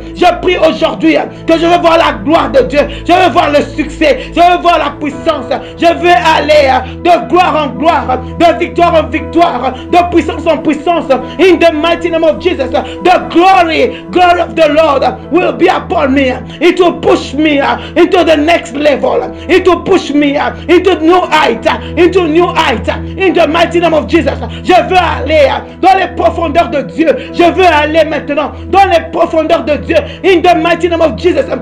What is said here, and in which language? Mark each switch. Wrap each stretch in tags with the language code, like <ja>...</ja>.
<fr>Je prie aujourd'hui que je veux voir la gloire de Dieu, je veux voir le succès, je veux voir la puissance, je veux aller de gloire en gloire, de victoire en victoire, de puissance en puissance</fr> <en>in the mighty name of Jesus. The glory of the Lord will be upon me. It will push me into the next level. It will push me into new height, in the mighty name of Jesus.</en> <fr>Je veux aller dans les profondeurs de Dieu. Je veux aller maintenant dans les profondeurs de Dieu</fr> <en>in the mighty name of Jesus.</en>